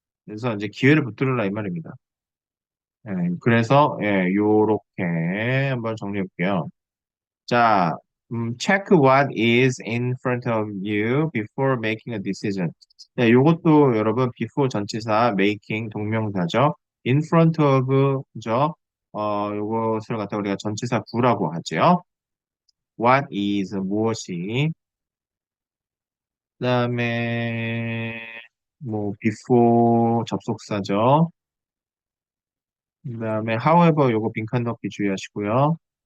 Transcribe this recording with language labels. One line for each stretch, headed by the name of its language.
Korean: 그래서 이제 기회를 붙들으라 이 말입니다. 그래서 요렇게 한번 정리해 볼게요.
English: 자, check what is in front of you before making a decision.
Korean: 네, 요것도 여러분 before 전치사 making 동명사죠. in front of 그죠? 요것을 갖다 우리가 전치사 구라고 하죠. what is 무엇이 그다음에 뭐 before 접속사죠. 그다음에 however 요거 빈칸 넣기 주의하시고요.